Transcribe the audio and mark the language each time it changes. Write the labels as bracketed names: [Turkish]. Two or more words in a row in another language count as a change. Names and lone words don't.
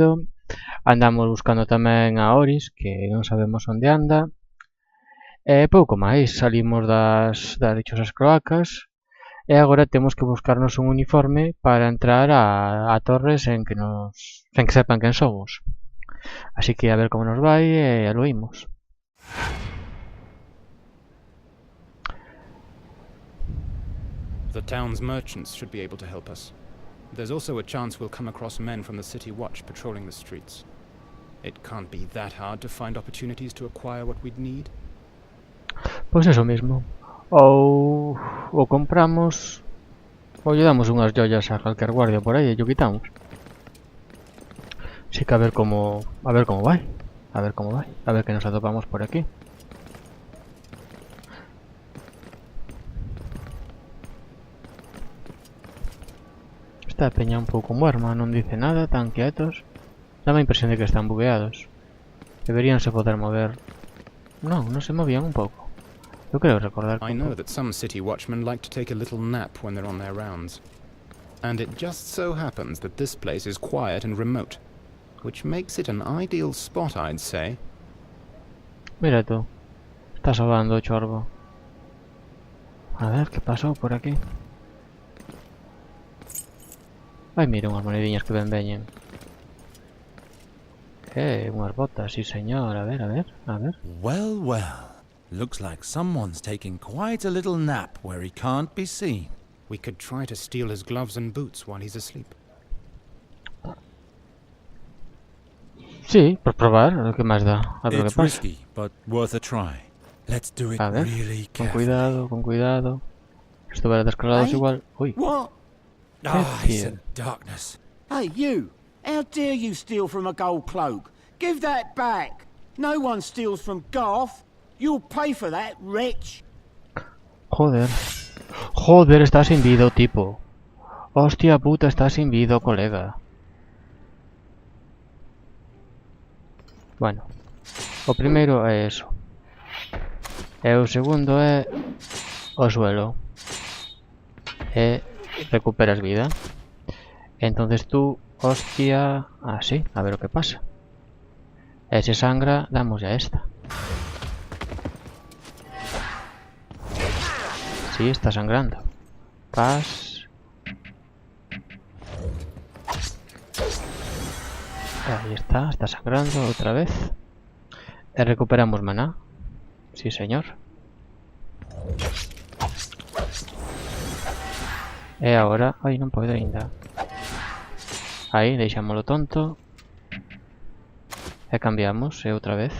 [Galician] Andamos buscando tamén a Oris, que non sabemos onde anda. E pouco máis, salimos das dichosas cloacas. E agora temos que buscarnos un uniforme para entrar a torres sen que sepan quen somos. Así que a ver como nos vai e lo imos. [English] The town's merchants should be able to help us. There's also a chance we'll come across men from the city watch patrolling the streets. It can't be that hard to find opportunities to acquire what we'd need. [Galician] Pois eso mesmo. Ou compramos ou lle damos unhas joias a calquer guardia por aí e lle quitamos. Así que a ver como vai. A ver que nos atopamos por aquí. Esta peña un pouco muerma, non dice nada, tan quietos. Dame a impresión de que están bugueados. Deberíanse poder mover. Non se movían un pouco. Eu creo recordar que [English] I know that some city watchmen like to take a little nap when they're on their rounds. And it just so happens that this place is quiet and remote, which makes it an ideal spot, I'd say. [Spanish] Mira tú. [Galician] Está sobando o chorbo. A ver, que pasou por aquí? Ai, mira, unhas monediñas que ben veñen. Unhas botas, sí señor. A ver. [English] Well, well. Looks like someone's taking quite a little nap where he can't be seen. We could try to steal his gloves and boots while he's asleep. [Galician] Sí, por probar, lo que máis dá. A ver o que [English] It's [Galician] pasa. [English] risky, but worth a try. Let's do it [Galician] A ver, [English] really [Galician] con [English] carefully. [Galician] cuidado. Estuvera descargados igual. Ui. [English] What? It's in darkness. Hey, you! How dare you steal from a gold cloak? Give that back! No one steals from Garth. You'll pay for that, wretch! [Spanish] Joder, está sin vida o tipo. Hostia puta, está sin vida o colega. [Galician] Bueno, o primeiro é eso. E o segundo é o suelo. E recuperas vida. Entonces tú, hostia, así, a ver o que pasa. E se sangra, damos a esta. Sí, está sangrando. Pas. [Spanish] Ahí está sangrando otra vez. [Galician] E recuperamos maná. Sí, señor. E agora... Ai, non podo ainda. Aí, deixámoslo tonto. E cambiamos, e outra vez.